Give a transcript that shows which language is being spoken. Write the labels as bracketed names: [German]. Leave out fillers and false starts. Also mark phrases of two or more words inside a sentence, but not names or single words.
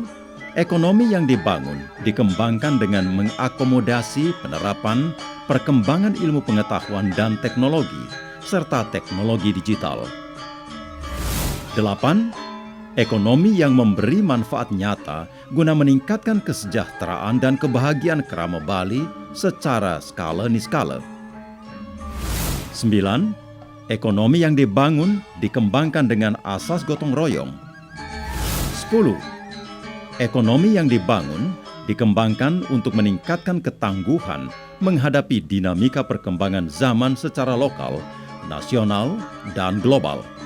[Indonesian] Ekonomi yang dibangun dikembangkan dengan mengakomodasi penerapan perkembangan ilmu pengetahuan dan teknologi, serta teknologi digital. 8. Ekonomi yang memberi manfaat nyata guna meningkatkan kesejahteraan dan kebahagiaan Krama Bali secara skala niskala. 9. Ekonomi yang dibangun dikembangkan dengan asas gotong royong. 10. Ekonomi yang dibangun dikembangkan untuk meningkatkan ketangguhan menghadapi dinamika perkembangan zaman secara lokal, nasional, dan global.